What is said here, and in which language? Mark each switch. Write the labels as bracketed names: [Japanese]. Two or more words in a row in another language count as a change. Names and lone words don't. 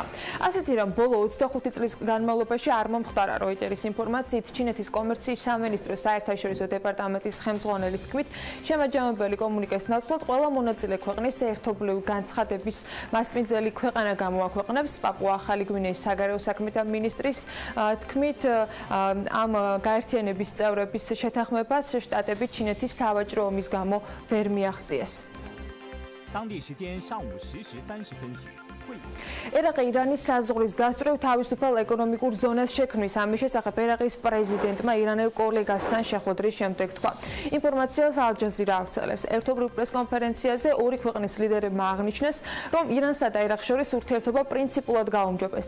[Georgian] ასეთი რომ ბოლო 25 წლის განმავლობაში არ მომხდარა როიტერის ინფორმაციით, ჩინეთის კომერციის სამინისტროს საერთაშორისო დეპარტამენტის ხელმძღვანელის თქმით, შემაჯამებელი კომუნიკეს ნაცვლად ყველა მონაწილე ქვეყნის ერთობლივი განცხადების მასპინძელი ქვეყანა გამოაქვეყნებს. პაპუა-ახალი გვინეის საგარეო საქმეთა მინისტრის თქმით, ამ გაერთიანების წევრების შეთანხმებას შტატები ჩინეთის სავაჭრო ომის გამო ვერ მიაღწიეს. [Chinese] 当地时间上午10时30分许。 [Georgian] ერაყი ირანის საზღვრის გასწვრივ თავისუფალ ეკონომიკურ ზონას შექმნის. ამის შესახებ ერაყის პრეზიდენტმა ირანელ კოლეგასთან შეხვედრის შემდეგ თქვა. ინფორმაციას ალ-ჯაზირა ავრცელებს. ერთობლივ პრესკონფერენციაზე ორი ქვეყნის ლიდერებმა აღნიშნეს, რომ ირანსა და ერაყს შორის ურთიერთობა პრინციპულად გაუმჯობესდა.